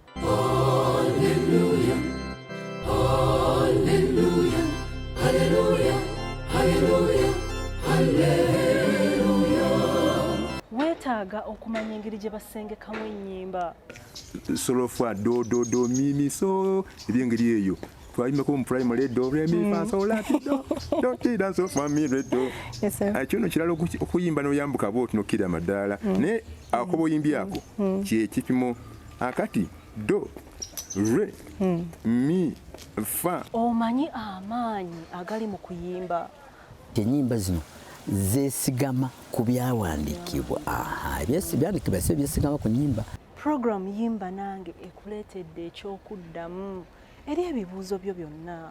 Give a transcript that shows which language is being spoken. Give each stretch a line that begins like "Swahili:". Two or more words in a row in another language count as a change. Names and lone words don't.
Ganda: weetaaga okumanya engeri gye basengekamu ennyimba solofa do mimi so ebyengeri eyo twayimbako mu primary do re mi fa so la do tida so family do kino kiralo okuyimba n'oyambuka bwoti n'okkira amadaala naye akobo oyimbi ako kyekipimo akati do re mi fa omanyi amaanyi agali mu kuyimba ennyimba zino zeesigama ku byawandiikibwa ebyawandiikibwa si byesigama ku nnyimba puroguramu yimba nange ekuleetedde ekyokuddamu eri ebibuuzo byo byonna